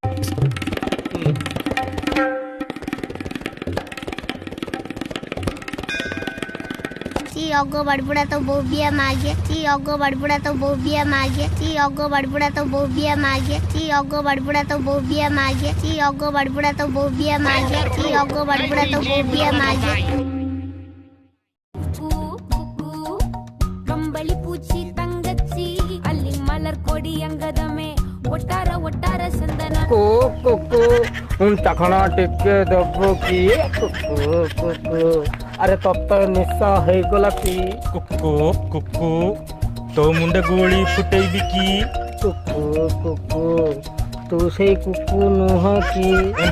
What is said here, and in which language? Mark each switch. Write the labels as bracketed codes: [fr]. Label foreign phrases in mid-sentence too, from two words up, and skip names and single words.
[or] ଅଗ ବାଡିପଡ଼ା ତ ବୋଉ ବିଆ ମାଗେ ଅଗ ବାଡିପଡ଼ା ତ ବୋଉ ବିଆ ମାଗେ ଅଗ ବାଡିପଡ଼ା ତ ବୋଉ ବିଆ ମାଗେ ଅଗ ବାଡିପଡ଼ା ତ ବୋଉ ବିଆ ମାଗେ ଅଗ ବାଡିପଡ଼ା ତ ବୋଉ ବିଆ ମାଗେ ଅଗ ବାଡିପଡ଼ା ତ ବୋଉ ବିଆ ମାଗେ [ta] கம்பளி பூச்சி தங்கச்சி அள்ளி மலர் கொடி அங்கதமே ஒட்டார ஒட்டார சந்தன [or] ଚାଖଣା ଟିକେ ଦେବୁ କି ଆରେ ତତ ନିଶା ହେଇଗଲା କି କୁକୁ ତୋ ମୁଣ୍ଡ ଗୋଳି ଫୁଟେଇବି କି କୁକୁ ତୁ ସେଇ କୁକୁ ନୁହଁ କି